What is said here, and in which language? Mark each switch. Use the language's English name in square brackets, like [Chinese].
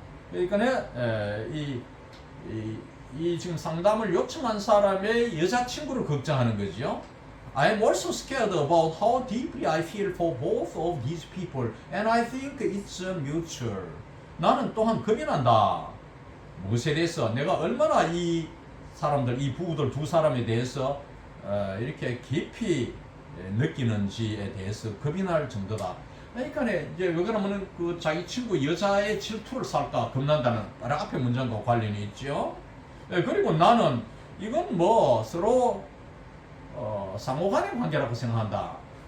[Korean] 그러니까 이 지금 상담을 요청한 사람의 여자친구를 걱정하는 거죠. [English] I am also scared about how deeply I feel for both of these people, and I think it's mutual. [Korean] 나는 또한 겁이 난다. 무엇에 대해서 내가 얼마나 이 사람들, 이 부부들 두 사람에 대해서 이렇게 깊이 느끼는지에 대해서 겁이 날 정도다. 그러니까 이제 왜 그러면은 그 자기 친구 여자의 질투를 살까 겁난다는 바로 앞에 문장과 관련이 있죠. 그리고 나는 이건 뭐 서로 상호간의 관계라고 생각한다.